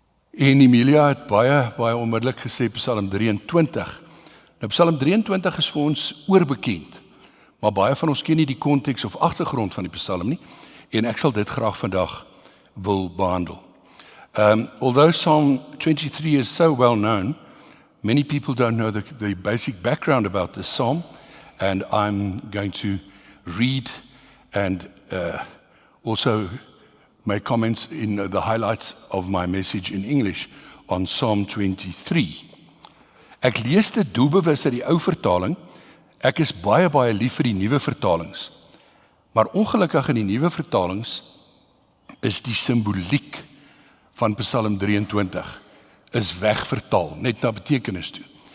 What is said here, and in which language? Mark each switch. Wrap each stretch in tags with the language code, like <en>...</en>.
<af>En Emilia het baie onmiddellik gesê Psalm 23. Nou Psalm 23 is vir ons oorbekend, maar baie van ons ken nie die konteks of agtergrond van die Psalm nie, en ek sal dit graag vandag wil behandel.</af> <en>Although Psalm 23 is so well known, many people don't know the basic background about this psalm, and I'm going to read and also make comments in the highlights of my message in English on Psalm 23.</en> <af>Ek lees dit doelbewus uit die ou vertaling. Ek is baie lief vir die nuwe vertalings. Maar ongelukkig in die nuwe vertalings is die simboliek van Psalm 23 is wegvertaal, net na betekenis toe.</af>